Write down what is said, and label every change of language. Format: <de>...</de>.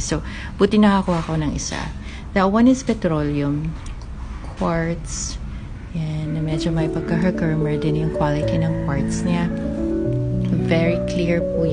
<tl>So, buti nakakuha ko ng isa.</tl> <en>That one is petroleum quartz.</en> <tl>Yan, na medyo may pagka-Herkimer din yung quality ng quartz niya.</tl> <en>Very clear</en> <tl>po yan.</tl>